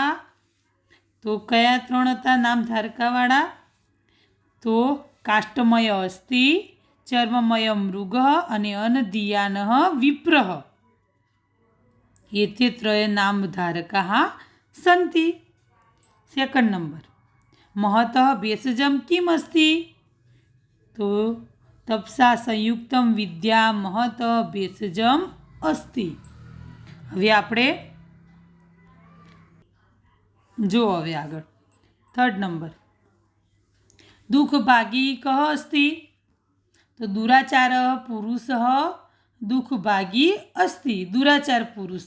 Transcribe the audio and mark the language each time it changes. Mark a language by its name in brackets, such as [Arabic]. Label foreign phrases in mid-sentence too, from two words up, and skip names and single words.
[Gujarati] તો કયા 3 હતા નામ ધારકાવાળા? [Sanskrit] તો કાષ્ટમય અસ્તિ, ચર્મમય મૃગ અને અનધિયાન વિપ્રહ. એતે ત્રય નામ ધારકા સંતિ. [Gujarati] સેકન્ડ નંબર, [Sanskrit] महत भेषजम किम अस्ति, तो तपसा संयुक्तम विद्या महत भेषजम अस्ति. [Gujarati] હવે આપણે જો હવે આગળ થર્ડ નંબર, [Sanskrit] દુઃખ ભાગી કહ અસ્તિ, [Gujarati] તો [Sanskrit] દુરાચાર પુરુષ દુઃખ ભાગી અસ્તિ, દુરાચાર પુરુષ.